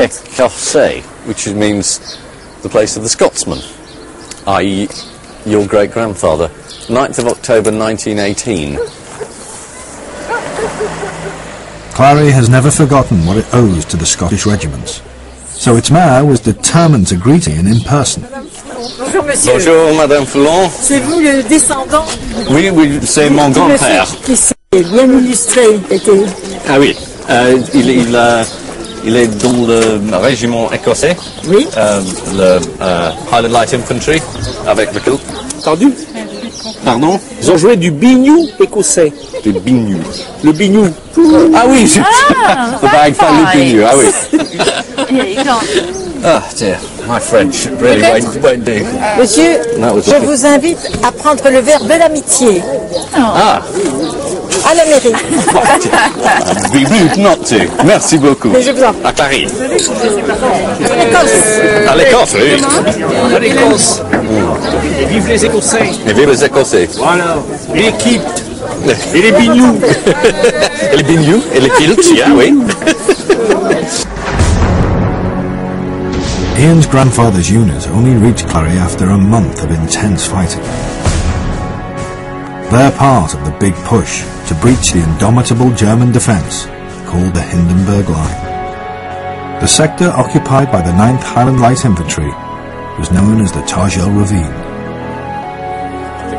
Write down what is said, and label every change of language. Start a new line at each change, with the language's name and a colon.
English: Écossais, which means the place of the Scotsman, i.e. your great-grandfather. 9th of October 1918. Clary has never forgotten what it owes to the Scottish regiments, so its mayor was determined to greet Ian in person.
French: Bonjour, monsieur. Bonjour, Madame Foulon. C'est vous le descendant Oui, oui, c'est mon du monsieur grand-père. qui s'est bien illustré. Était... Ah oui, il est dans le régiment écossais, Oui. le Highland Light Infantry, avec le coup. Entendu? Pardon? Ils ont joué du biniou écossais. Du bignou. Le biniou. Ah oui,
English: the bag for
French: le bignou, ah oui.
English: Here you go. Ah dear, my French really won't do.
French: Monsieur,
English: That was
French: je
English: a-
French: vous invite à prendre le verre de l'amitié
English: Ah,
French: à la mairie.
English: be rude not to.
French: Merci beaucoup. Mais je vous en prie. À Paris. Écosse. À l'Écosse, oui. À l'Écosse. Et vive les Écossais. Et vive les Écossais. Voilà. L'équipe. Et les bignous. Et les bignou, et les kilts, yeah, oui.
English: Ian's grandfather's unit only reached Clary after a month of intense fighting. They're part of the big push to breach the indomitable German defence called the Hindenburg Line. The sector occupied by the 9th Highland Light Infantry was known as the Targel Ravine.